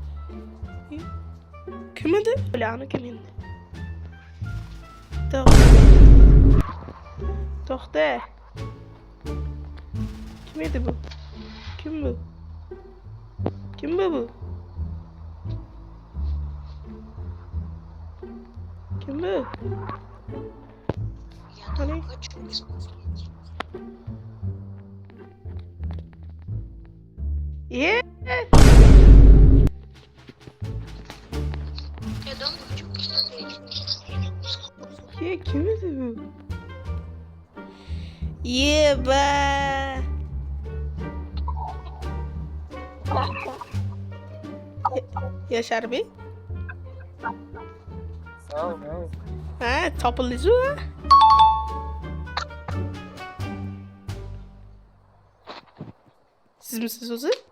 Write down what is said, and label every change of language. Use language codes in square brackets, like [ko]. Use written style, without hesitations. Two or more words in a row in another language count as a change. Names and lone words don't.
[uz] Kim edi? Ularni kim endi? To'xta. Kim edi bu? Kim bu? Kim bu? Kim bu? Hani? Ye. Ye, kim edi bu? Ye ba. Yaşar Bey? [tr] Sağ ol. [uz] Ha, topildingizmi? Sizmisiz o'zi?